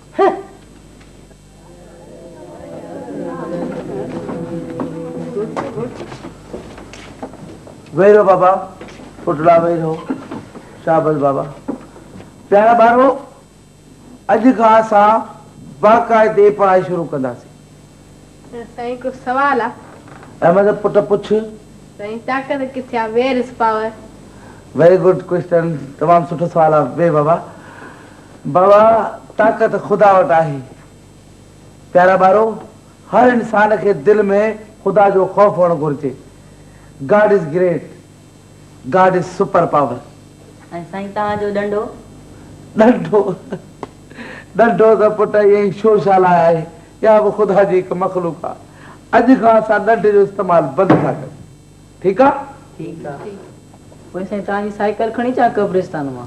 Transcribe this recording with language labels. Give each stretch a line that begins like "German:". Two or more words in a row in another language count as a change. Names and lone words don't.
Sindhi: वेही रहो बाबा पुटड़ा वेही रहो शाबाश बाबा प्यारा ॿारो अॼु खां असां बाक़ाइदे पढ़ाई शुरू कंदासीं साईं को सवाल आहे अहमद पुट पुछ साईं ताक़त किथे आहे
English: where is power very good question
Sindhi: तमामु सुठो सवाल आहे वे बाबा बाबा ताक़त ख़ुदा वटि आहे प्यारा ॿारो हर इंसान खे दिलि में ख़ुदा जो ख़ौफ़ हुअणु घुरिजे
English: God is great God is super power
Sindhi: ऐं साईं तव्हांजो डंडो ॾंडो ॾंडो त पुट ईअं ई शोशाला आहे या बि ख़ुदा जी हिकु मख़लूक आहे अॼु खां असां ॾंडे जो इस्तेमालु बंदि था कयूं ठीकु आहे ठीकु आहे पोइ साईं तव्हांजी साइकिल खणी अचां कब्रिस्तान मां